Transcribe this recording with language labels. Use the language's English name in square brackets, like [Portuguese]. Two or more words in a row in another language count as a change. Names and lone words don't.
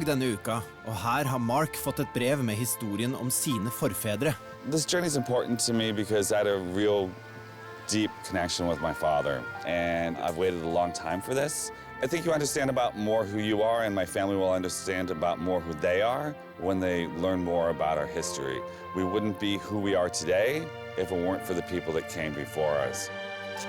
[Norwegian] denne uka, og her har Mark fått et brev med historien om sine forfedre. [English] This journey is important to me because I had a real deep connection with my father, and I've waited a long time for this. I think you understand about more who you are, and my family will understand about more who they are when they learn more about our history. We wouldn't be who we are today if it weren't for the people that came before us.